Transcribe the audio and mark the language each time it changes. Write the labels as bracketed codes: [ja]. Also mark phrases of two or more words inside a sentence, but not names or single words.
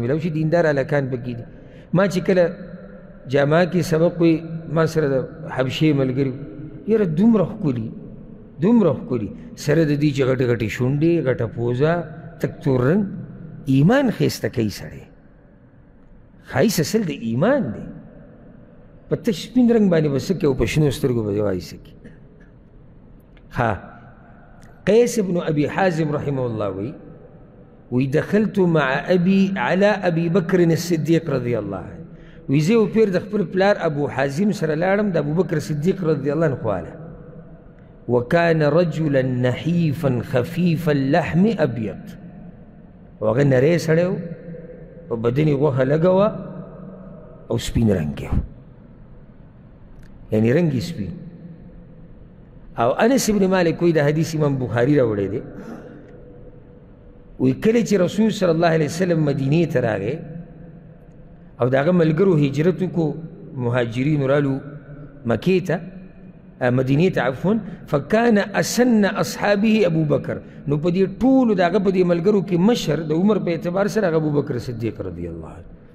[ps] میلاو شي دیندار هلکان پکې دي ما چې کله جامعه کې سبق وی ما سره د حبشې ملګري یاره دومره ښکلي دومره ښکلي سره د دې چې غټې غټې شونډې غټه پوزه تک تور رنګ ایمان ښایسته کوي سړی ښایست اصل د ایمان دی په تش سپین رنګ باندې به څه کوي او په شنو سترګو به وایي څه کوي ها قیس بن ابي حازم [ar] رحمه الله [ps] وی [ar] دخلت مع ابي على ابي بكر الصديق رضي الله عنه [ps] وی زه پیر د خپل پلار ابو حازم سره لاړم د ابو بکر صدیق [ar] رضی الله عنه [ps] خواله [ar] وكان رجلا نحيفا خفيف اللحم ابيض [ps] وهغه نری سړی و په بدن یې غوښه لږه وه او سپین رنګ یې و یعنې رنګ یې سپین او انس ابن مالک وی د حدیث امام بخاري راوړی دی وی کله چې رسول [ar] صلی الله علیه وسلم [ps] مدینې ته راغی او د هغه ملګرو هجرت وکړو مهاجرینو رالو مکې ته مدینې ته عفوا [ar] فکان اسن اصحابه [ps] ابو بکر نو په دې ټولو د هغه په دې ملګرو کې مشر د عمر په اعتبار سره هغه ابو بکر صدیق [ar] رضی الله عنه